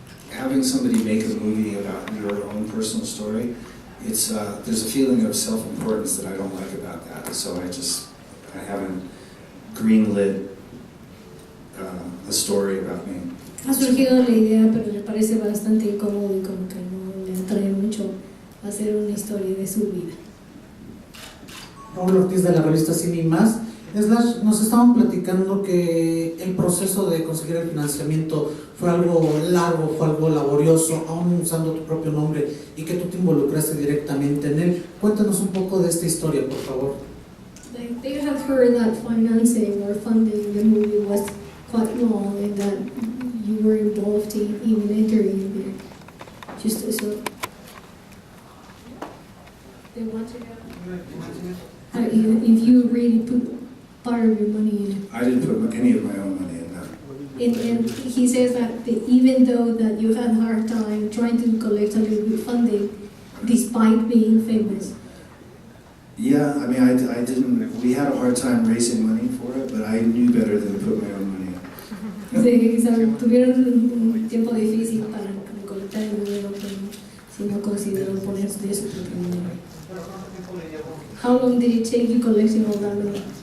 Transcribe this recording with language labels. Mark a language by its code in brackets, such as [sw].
[en] Having somebody make a movie about your own personal story, there's a feeling of self-importance that I don't like about that. So I haven't greenlit a story about me. [es] Ha surgido la idea, pero le parece bastante incómodo y como que no le atrae mucho hacer una historia de su vida. Raúl Ortiz de la revista Cine y Más. Slash, nos estaban platicando que el proceso de conseguir el financiamiento fue algo largo, fue algo laborioso, aún usando tu propio nombre, y que tú te involucraste directamente en él. Cuéntanos un poco de esta historia, por favor. [en] Like, they have heard that financing or funding the movie was quite long and that you were involved in even entering there. Just so they want to know if you really put part of your money in it. I didn't put any of my own money in that. And he says that even though that you had a hard time trying to collect a little bit funding, despite being famous. Yeah, I mean, I didn't. We had a hard time raising money for it, but I knew better than to put my own money in. [es] Sí, tuvieron un tiempo difícil para colectar el dinero, pero si no consideró poner de su propio dinero. [en] How long did it take you collecting all that money?